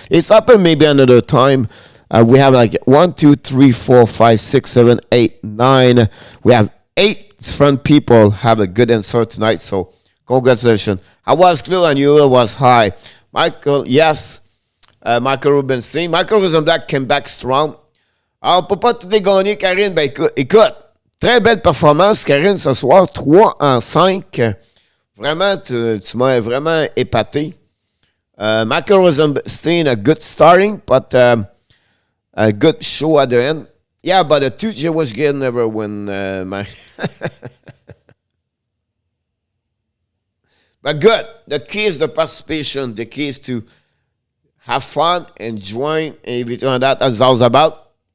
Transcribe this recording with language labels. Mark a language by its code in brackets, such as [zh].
[en] It's happened maybe another time. We have like 1, 2, 3, 4, 5, 6, 7, 8, 9. We have 8 different people have a good answer tonight. So congratulations. I was clear and you was high. Michael, yes. Michael Rubinstein. Michael Rosenblatt came back strong. [fr] Alors, on ne peut pas tout gagner, Karine. Ben, écoute, très belle performance, Karine, ce soir. 3 en 5. Vraiment, tu m'as vraiment épaté. [en] Michael Rosenstein, a good starting, but a good show at the end. Yeah, but the Tuesday was good. Never win my... But good. The key is the participation. The key is to have fun and join everything on that. That's all about.